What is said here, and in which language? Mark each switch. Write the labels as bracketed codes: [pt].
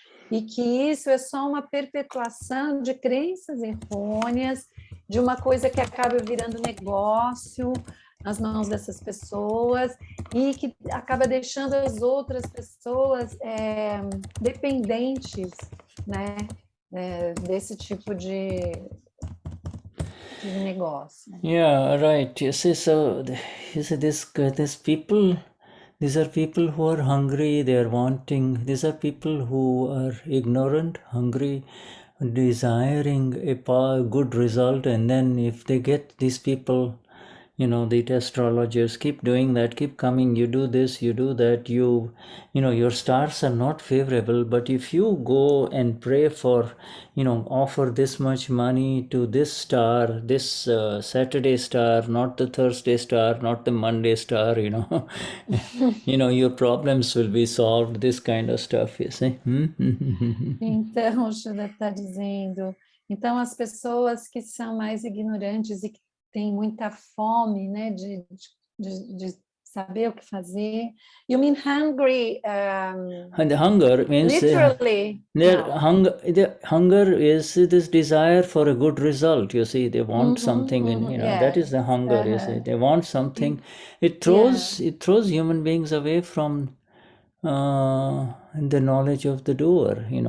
[pt] e que isso é só uma perpetuação de crenças errôneas, de uma coisa que acaba virando negócio nas mãos dessas pessoas e que acaba deixando as outras pessoas dependentes, né, desse tipo de negócio. [en] Yeah, right. You see, so you see, these people, these are people who are hungry. They are wanting. These are people who are ignorant, hungry, desiring a good result, and then if they get these people, the astrologers keep doing that, keep coming, you do this, you do that, your stars are not favorable, but if you go and pray for, offer this much money to this star, this Saturday star, not the Thursday star, not the Monday star, your problems will be solved, this kind of stuff, you see. [pt] Então, o Shuddha está dizendo, então as pessoas que são mais ignorantes e que têm muita fome, né, de saber o que fazer. [en] You mean hungry? And the hunger means literally. the hunger is this desire for a good result. You see, they want something, and Yes. that is the hunger. You see, they want something. It throws human beings away from the knowledge of the doer.